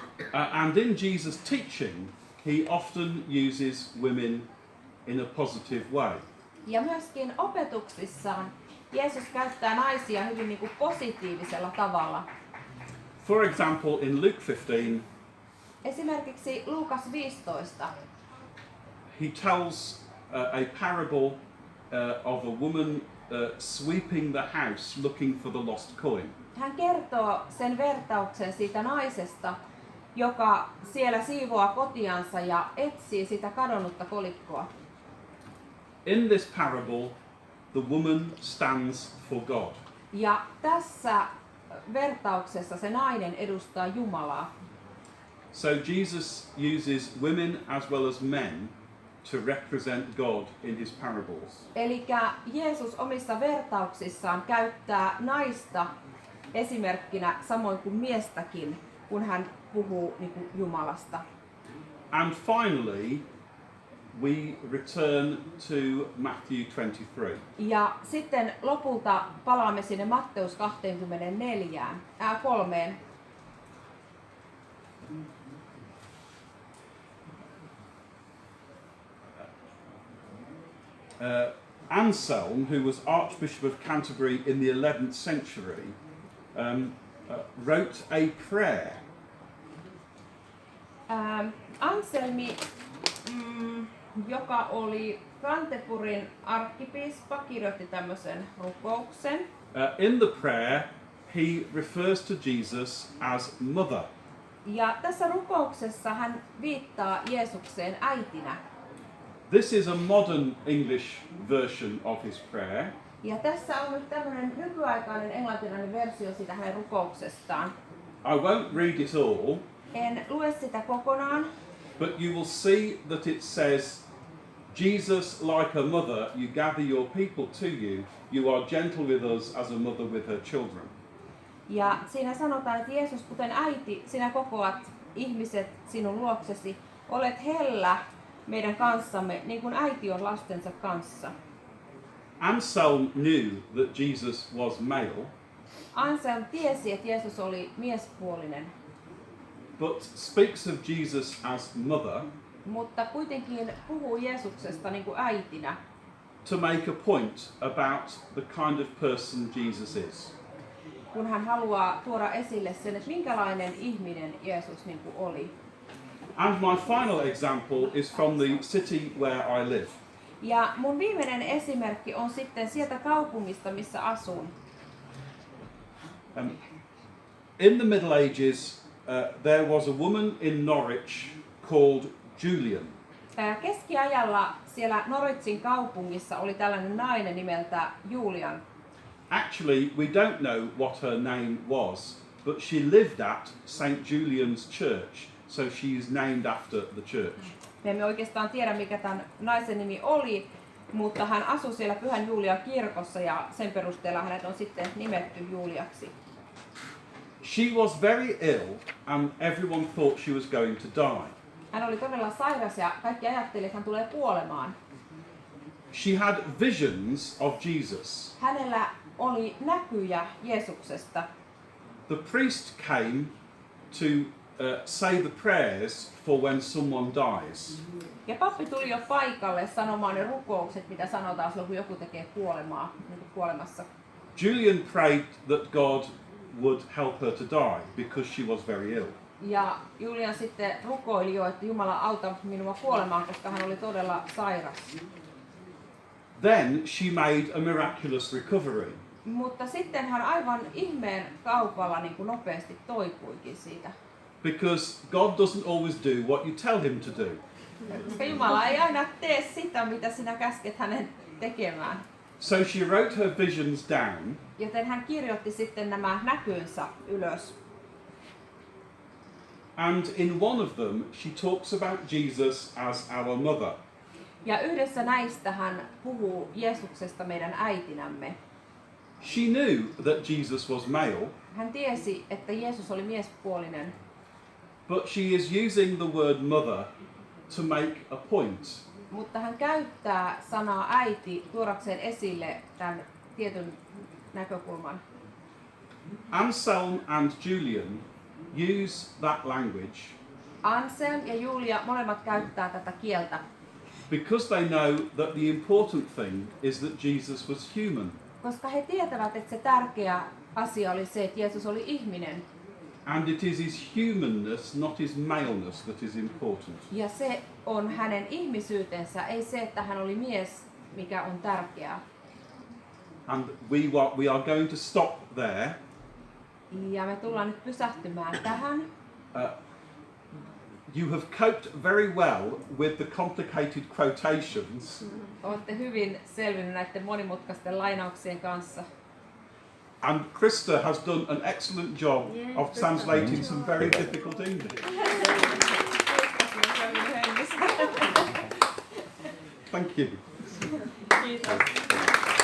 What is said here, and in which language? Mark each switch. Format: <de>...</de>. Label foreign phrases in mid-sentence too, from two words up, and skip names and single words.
<en>And in Jesus' teaching, he often uses women in a positive way.</en> <fi>Ja myöskin opetuksissaan Jeesus käyttää naisia hyvin niin kuin positiivisella tavalla.</fi> <en>For example, in Luke 15,</en> <fi>Esimerkiksi Luukas 15.</fi> <en>he tells a parable of a woman sweeping the house looking for the lost coin.</en> <fi>Hän kertoo sen vertauksen siitä naisesta, joka siellä siivoaa kotiansa ja etsii sitä kadonnutta kolikkoa.</fi> <en>In this parable, the woman stands for God.</en> <fi>Ja tässä vertauksessa se nainen edustaa Jumalaa.</fi> <en>So Jesus uses women as well as men to represent God in his parables.</en> <fi>Eli Jeesus omissa vertauksissaan käyttää naista esimerkkinä samoin kuin miestäkin, kun hän puhuu niin kuin Jumalasta.</fi> <en>And finally, we return to Matthew 23.</en> <fi>Ja sitten lopulta palaamme sinne Matteus 3.</fi> <en>Anselm, who was Archbishop of Canterbury in the 11th century, wrote a prayer.</en> <fi>Anselmi, joka oli Canterburyn arkkipiispa, kirjoitti tämmöisen rukouksen.</fi> <en>In the prayer, he refers to Jesus as mother.</en> <fi>Ja tässä rukouksessa hän viittaa Jeesukseen äitinä.</fi> <en>This is a modern English version of his prayer.</en> <fi>Ja tässä on nyt tämmöinen nykyaikainen englantilainen versio siitä hänen rukouksestaan.</fi> <en>I won't read it all,</en> <fi>En lue sitä kokonaan,</fi> <en>but you will see that it says, Jesus, like a mother, you gather your people to you. You are gentle with us as a mother with her children.</en> <fi>ja siinä sanotaan, että Jeesus, kuten äiti, sinä kokoat ihmiset sinun luoksesi. Olet hellä meidän kanssamme, niin kuin äiti on lastensa kanssa.</fi> <en>Anselm knew that Jesus was male,</en> <fi>Anselm tiesi, että Jeesus oli miespuolinen,</fi> <en>but speaks of Jesus as mother</en> <fi>mutta kuitenkin puhuu Jeesuksesta niin kuin äitinä,</fi> <en>to make a point about the kind of person Jesus is.</en> <fi>kun hän haluaa tuoda esille sen, että minkälainen ihminen Jeesus niin kuin oli.</fi> <en>And my final example is from the city where I live.</en> <fi>Ja mun viimeinen esimerkki on sitten sieltä kaupungista, missä asun.</fi> <en>In the Middle Ages, there was a woman in Norwich called Julian.</en> <fi>Keskiajalla siellä Norwichin kaupungissa oli tällainen nainen nimeltä Julian.</fi> <en>Actually, we don't know what her name was, but she lived at St. Julian's Church, so she is named after the church.</en> <fi>Me emme oikeastaan tiedä, mikä tämän naisen nimi oli, mutta hän asui siellä Pyhän Julian kirkossa ja sen perusteella hänet on sitten nimetty Juliaksi.</fi> <en>She was very ill and everyone thought she was going to die.</en> <fi>Hän oli todella sairas ja kaikki ajattelivat, että hän tulee kuolemaan.</fi> <en>She had visions of Jesus.</en> <fi>Hänellä oli näkyjä Jeesuksesta.</fi> <en>The priest came to say the prayers for when someone dies.</en> <fi>Ja pappi tuli jo paikalle sanomaan ne rukoukset, mitä sanotaan silloin, kun joku tekee kuolemaa, niin kuin kuolemassa.</fi> <en>Julian prayed that God would help her to die because she was very ill.</en> <fi>Ja Julian sitten rukoili jo, että Jumala auta minua kuolemaan, koska hän oli todella sairas.</fi> <en>Then she made a miraculous recovery.</en> <fi>Mutta sitten hän aivan ihmeen kaupalla niin kuin nopeasti toipuikin siitä.</fi> <en>Because God doesn't always do what you tell him to do.</en> <fi>Koska Jumala ei aina tee sitä, mitä sinä käsket hänen tekemään.</fi> <en>So she wrote her visions down,</en> <fi>Joten hän kirjoitti sitten nämä näkynsä ylös.</fi> <en>and in one of them she talks about Jesus as our mother.</en> <fi>Ja yhdessä näistä hän puhuu Jeesuksesta meidän äitinämme.</fi> <en>She knew that Jesus was male,</en> <fi>Hän tiesi, että Jeesus oli miespuolinen,</fi> <en>but she is using the word mother to make a point.</en> <fi>mutta hän käyttää sanaa äiti tuodakseen esille tämän tietyn näkökulman.</fi> <en>Anselm and Julian use that language</en> <fi>Anselm ja Julia molemmat käyttää tätä kieltä,</fi> <en>because they know that the important thing is that Jesus was human.</en> <fi>koska he tietävät, että se tärkeä asia oli se, että Jeesus oli ihminen.</fi> <en>And it is his humanness, not his maleness, that is important.</en> <fi>Ja se on hänen ihmisyytensä, ei se, että hän oli mies, mikä on tärkeää.</fi> <en>And we are going to stop there.</en> <fi>Ja me tullaan nyt pysähtymään tähän.</fi> <en>You have coped very well with the complicated quotations.</en> <fi>Olette hyvin selvinnyt näiden monimutkaisten lainauksien kanssa.</fi> <en>And Krista has done an excellent job of translating some very difficult English. Thank you.</en> <fi>Kiitos.</fi>